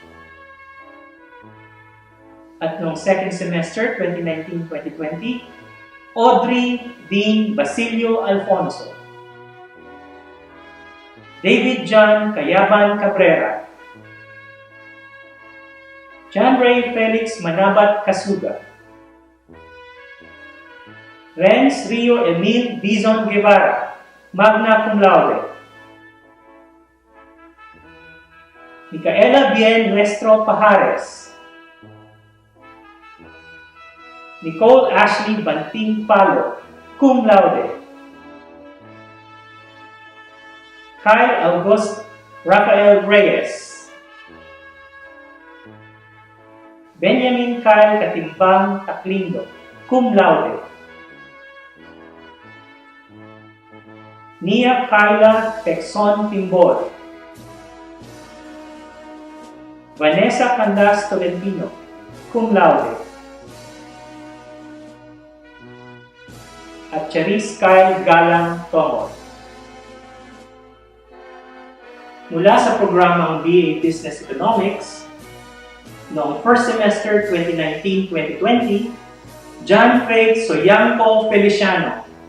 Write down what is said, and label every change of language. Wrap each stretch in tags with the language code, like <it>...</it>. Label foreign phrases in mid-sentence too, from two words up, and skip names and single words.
<tl>At noong</tl> <en>second semester</en> <tl>2019-2020, Audrey Dean Basilio Alfonso, David John Cayaban Cabrera, John Ray Felix Manabat Kasuga, Renz Rio Emil Dizon Guevara,</tl> <la>magna cum laude,</la> <tl>Micaela Bien Nuestro Pajares, Nicole Ashley Banting Palo,</tl> <la>cum laude,</la> <tl>Kyle August Rafael Reyes, Benjamin Kyle Katimbang Taklindo,</tl> <la>cum laude,</la> <tl>Nia Kyla Texon Timbol, Vanessa Candas Tolentino,</tl> <la>cum laude,</la> <tl>at Charis Kyle Galang Tomor. Mula sa programang BA Business Economics, noong</tl> <en>first semester</en> <tl>2019-2020, John Craig Soyanco Feliciano.</tl>